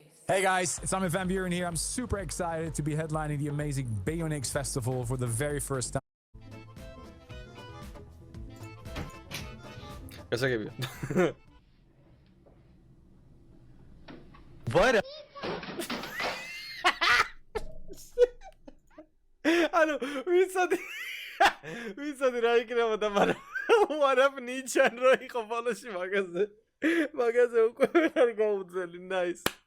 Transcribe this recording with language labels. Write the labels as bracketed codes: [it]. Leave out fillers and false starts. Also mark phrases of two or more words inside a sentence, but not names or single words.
[en] Hey guys, it's Armin van Buren here. I'm super excited to be headlining the amazing Bayonix Festival for the very first time. [ka] გასაგებია. ვარა. ანუ ვიცოდი რა იქნებოდა, მაგრამ ვარაფ ნიჩან რო იყო ბოლოში მაგაზე უკვე არ გაუძელი, nice.